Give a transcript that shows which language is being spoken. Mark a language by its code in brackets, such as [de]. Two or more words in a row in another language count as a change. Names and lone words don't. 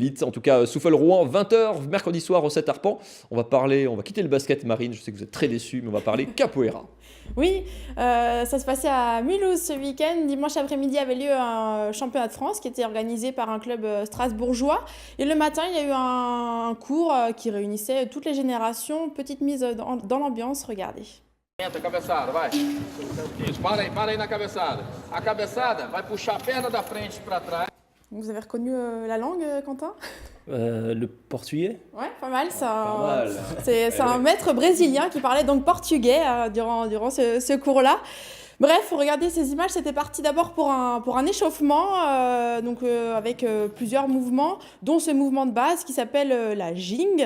[fr] En tout cas, Souffel-Rouen, 20h, mercredi soir au 7 Arpents. On va quitter le basket Marine, je sais que vous êtes très déçus, mais on va parler capoeira. Oui, ça se passait à Mulhouse ce week-end. Dimanche après-midi avait lieu un championnat de France qui était organisé par un club strasbourgeois. Et le matin, il y a eu un cours qui réunissait toutes les générations. Petite mise dans l'ambiance, regardez. [pt] Entra, cabeçada, vai. Isso, para aí na cabeçada. A cabeçada vai puxar a perna da frente para trás. [fr] Vous avez reconnu la langue, Quentin ? Le portugais ? Ouais, pas mal. C'est un maître brésilien qui parlait donc portugais durant ce cours-là. Bref, regardez ces images, c'était parti d'abord pour un échauffement, avec plusieurs mouvements, dont ce mouvement de base qui s'appelle la jing.